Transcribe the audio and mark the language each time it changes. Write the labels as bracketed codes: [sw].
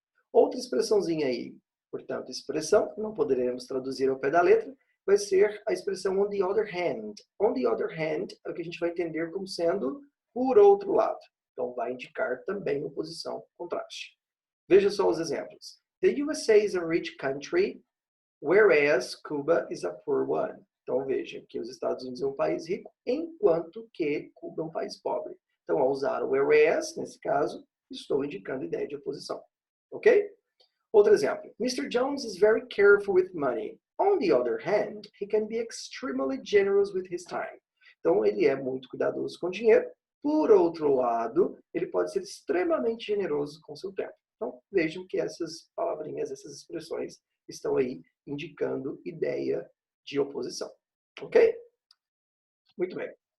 [pt] Outra expressãozinha aí, portanto, expressão, não poderemos traduzir ao pé da letra, vai ser a expressão on the other hand. On the other hand é o que a gente vai entender como sendo por outro lado. Então, vai indicar também oposição, contraste. Veja só os exemplos. [en] The USA is a rich country, whereas Cuba is a poor one. [pt] Então, veja que os Estados Unidos é um país rico, enquanto que Cuba é um país pobre. Então, ao usar o whereas, nesse caso, estou indicando a ideia de oposição. Ok? Outro exemplo. Mr. [en] Jones is very careful with money. On the other hand, he can be extremely generous with his time. [pt] Então, ele é muito cuidadoso com o dinheiro. Por outro lado, ele pode ser extremamente generoso com seu tempo. Então, vejam que essas palavrinhas, essas expressões estão aí indicando ideia de oposição. Ok? Muito bem.